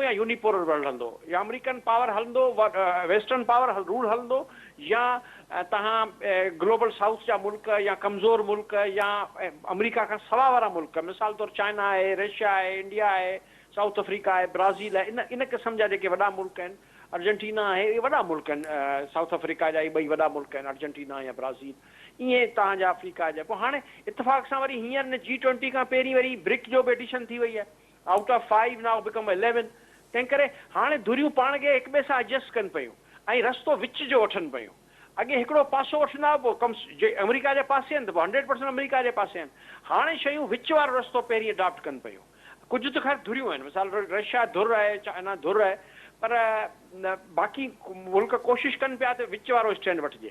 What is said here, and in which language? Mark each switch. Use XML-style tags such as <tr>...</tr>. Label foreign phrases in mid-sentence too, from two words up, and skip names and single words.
<sd>या</sd> <en>unipolar world</en> <sd>हलंदो, या</sd> <en>American power</en> <sd>हलंदो,</sd> <en>Western power rule</en> <sd>हलंदो, या तव्हां</sd> <en>Global South</en> <sd>जा मुल्क या कमज़ोर मुल्क या अमेरिका खां सवा वारा मुल्क, मिसाल तौरु चाइना आहे, रशिया आहे, इंडिया आहे, साउथ अफ्रीका आहे, ब्राज़ील आहे, इन क़िस्म जा जेके वॾा मुल्क आहिनि, अर्जेंटीना आहे, इहे वॾा मुल्क आहिनि, साउथ अफ्रीका जा ई ॿई वॾा मुल्क आहिनि, अर्जेंटीना या ब्राज़ील, ईअं तव्हांजा अफ्रीका जा। पोइ हाणे इतफ़ाक़ सां वरी हींअर G20 खां पहिरीं वरी ब्रिक जो बि एडिशन थी वई आहे,</sd> <en>out of 5 now become 11.</en> <sd>तंहिं करे हाणे धुरियूं पाण खे हिक ॿिए सां एडजस्ट कनि पियूं ऐं रस्तो विच जो वठनि पियूं। अॻे हिकिड़ो पासो वठंदा पोइ कम जे अमेरिका जे पासे आहिनि त पोइ 100% अमेरिका जे पासे आहिनि। हाणे शयूं विच वारो रस्तो पहिरीं अडॉप्ट कनि पियूं। कुझु त ख़ैर धुरियूं आहिनि, मिसाल रशिया धुर आहे, चाइना धुर आहे, पर बाक़ी मुल्क कोशिशि कनि पिया त विच वारो स्टैंड वठिजे।</sd>